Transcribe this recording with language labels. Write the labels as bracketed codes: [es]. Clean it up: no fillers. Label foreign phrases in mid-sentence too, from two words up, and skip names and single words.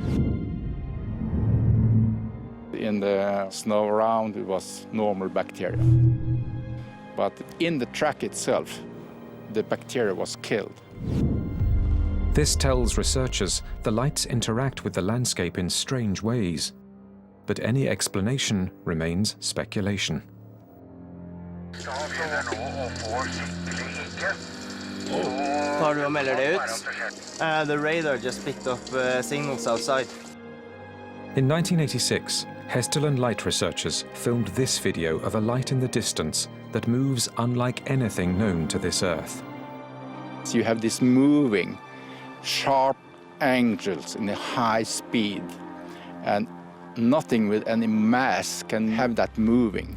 [en] In the snow around, it was normal bacteria. But in the track itself, the bacteria was killed. This tells researchers the lights interact with the landscape in strange ways. But any explanation remains speculation. [no] Tar du og melder det ut? [en] The radar just picked up signals outside. In 1986, Hesteland light researchers filmed this video of a light in the distance that moves unlike anything known to this Earth. So you have this moving, sharp angles in a high speed, and nothing with any mass can have that moving.